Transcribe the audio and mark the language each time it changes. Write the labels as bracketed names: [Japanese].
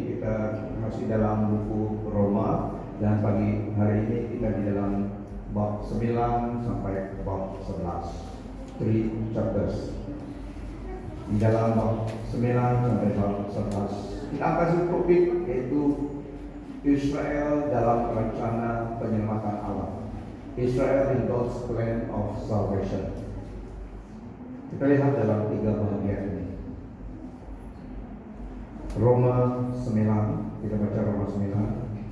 [Indonesian] Kita masih dalam buku Roma, dan pagi hari ini kita di dalam bab 9 sampai bab 11, [English] 3 chapters. [Indonesian] Di dalam bab 9 sampai bab 11 kita akan kasih topik yaitu Israel dalam rencana penyelamatan Allah. [English] Israel in God's plan of salvation. [Indonesian] Kita lihat dalam 3 bagian ini. Roma 9, kita baca Roma 9.